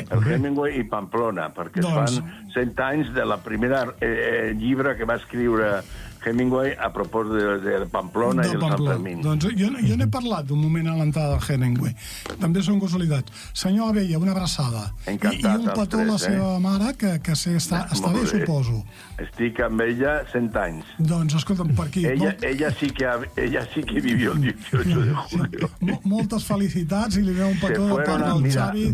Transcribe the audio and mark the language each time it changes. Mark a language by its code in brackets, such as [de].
[ca] Hemingway i Pamplona, perquè es fan 100 anys de la primera llibre que va escriure Hemingway a propòs de Pamplona. Sant Fermín. Doncs jo n'he parlat un moment a l'entrada de Hemingway. També són consolidats. Senyor Abella, una abraçada. Encantat. I un petó a la seva mare, que està bé, suposo. Estic amb ella 100 anys. Doncs escolta'm, per aquí... [es] Ella sí que vivió el 18 de julio. [ca] Moltes felicitats i li veu un petó de part al Xavi.